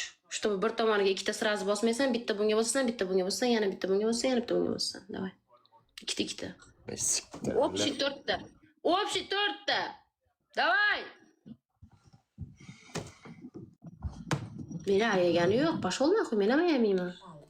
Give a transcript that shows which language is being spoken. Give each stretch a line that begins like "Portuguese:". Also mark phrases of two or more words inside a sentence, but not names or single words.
Uzbek: Чтобы bir tomoniga ikkita sразу bosmaysan, bitta bunga bosasan, bitta bunga bosasan, yana bitta bunga bosasan, yana bitta bunga bosasan. Davay. Ikkita. Общий 4 ta. Общий 4 ta. Давай. Meni ayagani yo'q,
Russian: pошёл нахуй,
Uzbek: men ham ayamayman.